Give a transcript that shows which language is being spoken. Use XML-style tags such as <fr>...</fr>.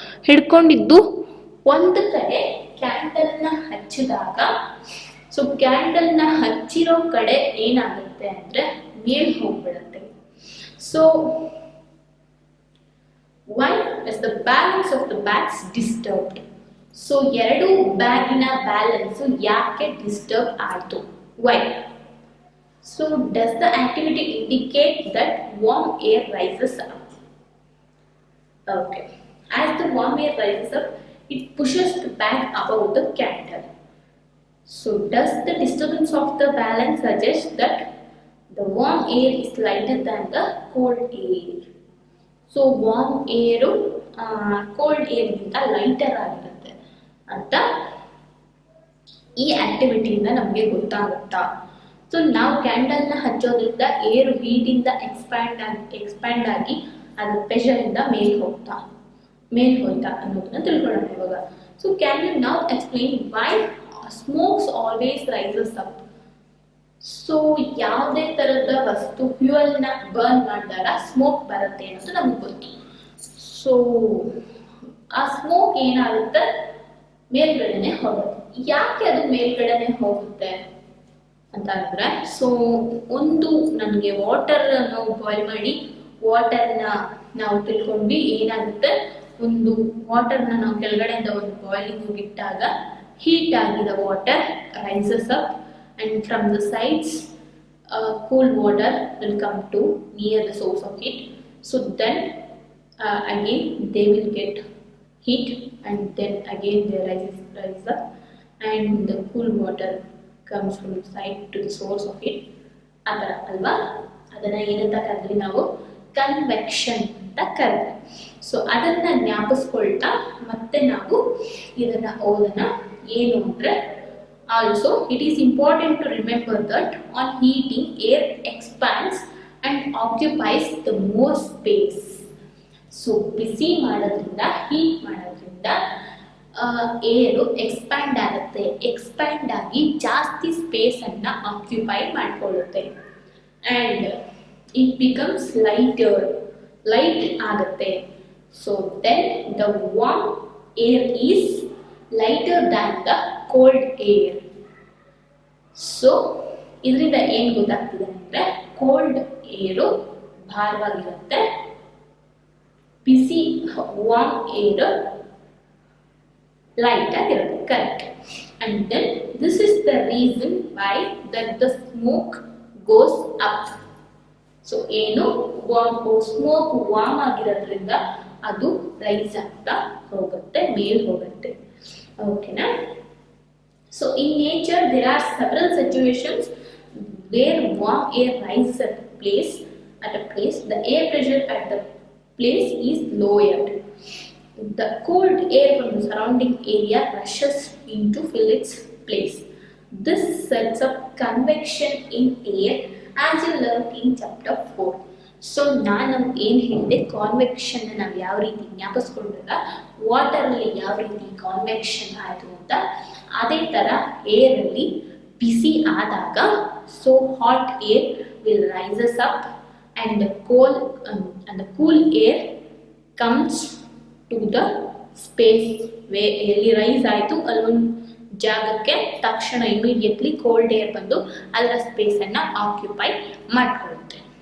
<kn>ಹಿಡ್ಕೊಂಡಿದ್ದು ಒಂದು ಕಡೆ ಕ್ಯಾಂಡಲ್ನ ಹಚ್ಚಿದಾಗ, ಸೊ ಕ್ಯಾಂಡಲ್ನ ಹಚ್ಚಿರೋ ಕಡೆ ಏನಾಗುತ್ತೆ ಅಂದ್ರೆ ಮೇಲ್ ಹೋಗ್ಬಿಡುತ್ತೆ.</kn> <en>So why is the balance of the bags disturbed?</en> <kn>So 2 ಬ್ಯಾಗಿನ balance ಯಾಕೆ ಡಿಸ್ಟರ್ಬ್ ಆಯಿತು?</kn> <en>Why? So does the activity indicate that warm air rises up? Okay. As the warm air rises up, it pushes the bag above the candle. So does the disturbance of the balance suggest that the warm air is lighter than the cold air? So warm air cold air</en> <kn>ಗಿಂತ lighter ಆಗಿರುತ್ತೆ ಅಂತ ಈ ಆಕ್ಟಿವಿಟಿಯಿಂದ ನಮಗೆ ಗೊತ್ತಾಗುತ್ತಾ so ನಾವು ಕ್ಯಾಂಡಲ್ನ ಹಚ್ಚೋದ್ರಿಂದ ಏರು ಹೀಟಿಂದ expand ಆಗಿ ಅದು ಪ್ರೆಷರಿಂದ ಮೇಲ್ ಹೋಯ್ತಾ ಅನ್ನೋದನ್ನ ತಿಳ್ಕೊಳ್ಳೋಣ ಇವಾಗ.</kn> <en>So can you now explain why smokes always rises up?</en> <kn>So ಯಾವುದೇ ತರದ ವಸ್ತು ಫ್ಯೂಯಲ್ನ ಬರ್ನ್ ಮಾಡಿದಾಗ ಸ್ಮೋಕ್ ಬರುತ್ತೆ ಅನ್ನೋದು ನಮ್ಗೆ ಗೊತ್ತು. ಸೊ ಆ ಸ್ಮೋಕ್ ಏನಾಗುತ್ತೆ, ಮೇಲ್ಗಡೆನೆ ಹೋಗುತ್ತೆ. ಯಾಕೆ ಅದು ಮೇಲ್ಗಡೆನೆ ಹೋಗುತ್ತೆ ಅಂತ ಅಂದ್ರೆ, ಸೊ ಒಂದು ನನಗೆ ವಾಟರ್ ನಾವು ಬಾಯ್ಲ್ ಮಾಡಿ ವಾಟರ್ನ ನಾವು ತಿಳ್ಕೊಂಡ್ವಿ. ಏನಾಗುತ್ತೆ, ಒಂದು ವಾಟರ್ನ ನಾವು ಕೆಳಗಡೆಯಿಂದ ಒಂದು ಬಾಯ್ಲಿಂಗ್ ಇಟ್ಟಾಗ ಹೀಟ್ ಆಗಿದ water rises up</kn> <en>and from the sides cool water will come to near the source of heat. So then again they will get heat and then again they rise up and the cool water comes from the side to the source of heat.</en> <kn>ಅದರ ಅಲ್ವಾ, ಅದನ್ನ ಏನಂತ ಕರೆದ್ವಿ ನಾವು, convection ಅಂತ ಕರೆದ್ವಿ. So ಅದನ್ನ ಜ್ಞಾಪಿಸ್ಕೊಳ್ತಾ ಮತ್ತೆ ನಾವು ಇದನ್ನ ಓದೋಣ. ಏನು ಅಂದ್ರೆ,</kn> <en>also it is important to remember that on heating air expands and occupies the more space.</en> <kn>So ಬಿಸಿ ಮಾಡೋದ್ರಿಂದ, ಹೀಟ್ ಮಾಡೋದ್ರಿಂದ ಏರು ಎಕ್ಸ್ಪ್ಯಾಂಡ್ ಆಗುತ್ತೆ, ಎಕ್ಸ್ಪ್ಯಾಂಡ್ ಆಗಿ ಜಾಸ್ತಿ ಸ್ಪೇಸ್ ಅನ್ನ occupy ಮಾಡ್ಕೊಳ್ಳುತ್ತೆ</kn> <en>and it becomes</en> <kn>light ಆಗುತ್ತೆ.</kn> <en>So then the warm air is lighter than the cold air.</en> <kn>So ಇದರಿಂದ ಏನು ಗೊತ್ತಾಗ್ತಿದೆ ಅಂದ್ರೆ, ಕೋಲ್ಡ್ ಏರು ಭಾರವಾಗಿರುತ್ತೆ, ಬಿಸಿ ವಾರ್ಮ್ ಏರ್ ಲೈಟ್ ಆಗಿರುತ್ತೆ. Correct.</kn> <en>And then this is the reason why that the smoke goes up.</en> <kn>So ಏನು, smoke warm ಆಗಿರೋದ್ರಿಂದ ಅದು rice ಆಗ್ತಾ ಹೋಗುತ್ತೆ, ಮೇಲ್ ಹೋಗುತ್ತೆ. ಓಕೆನಾ?</kn> <en>So in nature there are several situations where warm air rises at a place. The air pressure at the place is lowered. The cold air from the surrounding area rushes in to fill its place. This sets up convection in air as you learned in chapter 4.</en> <kn>So ನಾನು ಏನು ಹೇಳಿದೆ, ಕಾನ್ವೆಕ್ಷನ್ ನಾವು ಯಾವ ರೀತಿ ಜ್ಞಾಪಿಸ್ಕೊಂಡಾಗ ವಾಟರಲ್ಲಿ ಯಾವ ರೀತಿ ಕಾನ್ವೆಕ್ಷನ್ ಆಯಿತು ಅಂತ, ಅದೇ ಥರ ಏರಲ್ಲಿ ಬಿಸಿ ಆದಾಗ so</kn> <en>hot air will rises up and the cool air comes to the space</en> <kn>ಎಲ್ಲಿ ರೈಸ್ ಆಯಿತು ಅಲ್ಲೊಂದು ಜಾಗಕ್ಕೆ ತಕ್ಷಣ ಇಮಿಡಿಯೇಟ್ಲಿ ಕೋಲ್ಡ್ ಏರ್ ಬಂದು ಅದರ ಸ್ಪೇಸನ್ನು ಆಕ್ಯುಪೈ ಮಾಡ್ಕೊಳ್ಳುತ್ತೆ.</kn>